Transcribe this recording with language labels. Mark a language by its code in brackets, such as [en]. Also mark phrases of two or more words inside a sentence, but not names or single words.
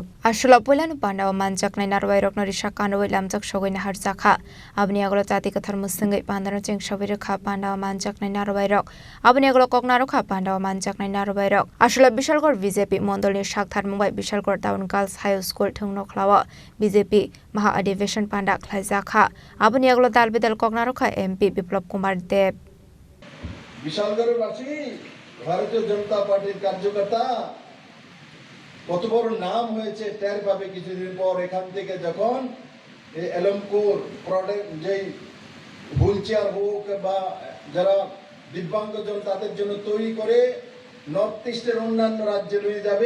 [trp] Ashula Polanu Panda manjaknai narwairok narisa kanoi lamjak sogaina Khlaijakha abni aglo jati kathar musungai pandano chengsabirokha Panda manjaknai narwairok abni aglo koknarokha Panda manjaknai narwairok Ashula Bishalgarh BJP mondolni sakthar mumbai Bishalgarh Town Girls High School thwngnokhlao BJP Maha Adhibesion Panda Khlaijakha abni aglo dalbidal koknarokha MP Biplop Kumar Deb [bn] বিশালগড়বাসী ভারতীয় জনতা পার্টির কার্যকর্তা কত বড় নাম হয়েছে টের পাবে কিছুদিন পর এখান থেকে যখন এই এলমপুর প্রোডাক্ট যেই হুইলচেয়ার হোক বা যারা দিব্যাঙ্গজন তাদের জন্য তৈরি করে নর্থ ইস্টের অন্যান্য রাজ্যে নিয়ে যাবেন।